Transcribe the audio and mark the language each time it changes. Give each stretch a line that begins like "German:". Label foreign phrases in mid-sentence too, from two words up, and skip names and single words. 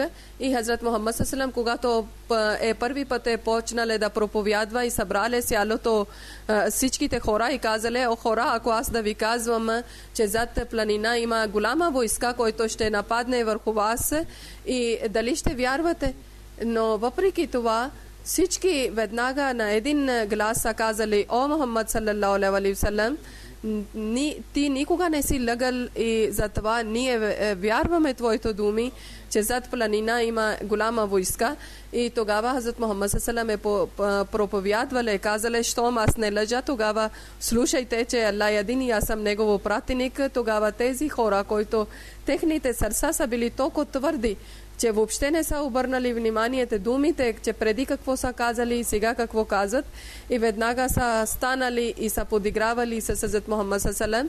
Bulgarian: И Хазрат Мухаммад саллаллаху, когато първи път е почнал да проповядва и събрали сялото всичките хора и казали: о хора, ако аз да ви казвам, че зад планина има голяма войска, който ще нападне върху вас, и дали ще вярвате? Но въпреки това всички веднага на един глас са казали: о Мухаммад
Arabic: صلى الله عليه وسلم,
Bulgarian: ти никога не си лъгал и затова ние вярваме твоите думи, че зад планина има голяма войска. И тогава Хазрат Мухаммад
Arabic: صلى الله عليه وسلم
Bulgarian: проповядвали, казали: щом аз не лъжа, тогава слушайте, че Аллах е един и аз съм негов пратеник. Тогава тези хора, които техните сърца са били толкова твърди, че въобще не са обърнали вниманието думите, че преди какво са казали и сега какво казват, и веднага са станали и са подигравали с Хазрат Мухаммад саллаллаху.